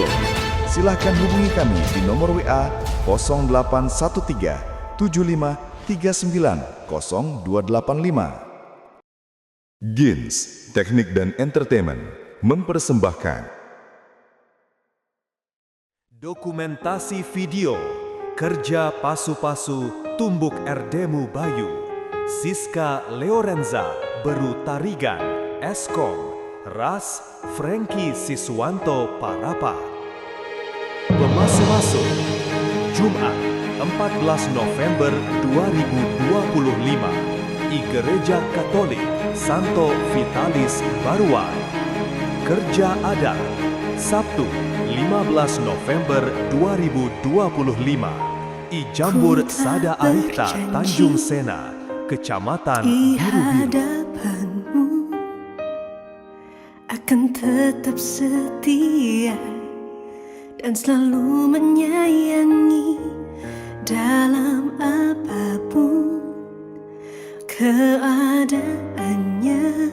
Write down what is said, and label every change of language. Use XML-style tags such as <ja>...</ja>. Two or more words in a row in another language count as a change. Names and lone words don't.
<id>Silahkan hubungi kami di nomor WA 0813 75 39 0285. Gins Teknik dan Entertainment mempersembahkan dokumentasi video Kerja Pasu-Pasu Tumbuk Erdemu Bayu, Siska Leorenza Beru Tarigan, Eskom, Ras Franky Siswanto Parapa. Bemasu-masu, Jumat 14 November 2025, I Gereja Katolik Santo Vitalis Baruan. Kerja Adat, Sabtu 15 November 2025, I Jambur Sada Arifta Tanjung Sena, Kecamatan Biru-Biru. Hadapanmu akan tetap setia dan selalu menyayangi dalam apapun keadaannya.</id>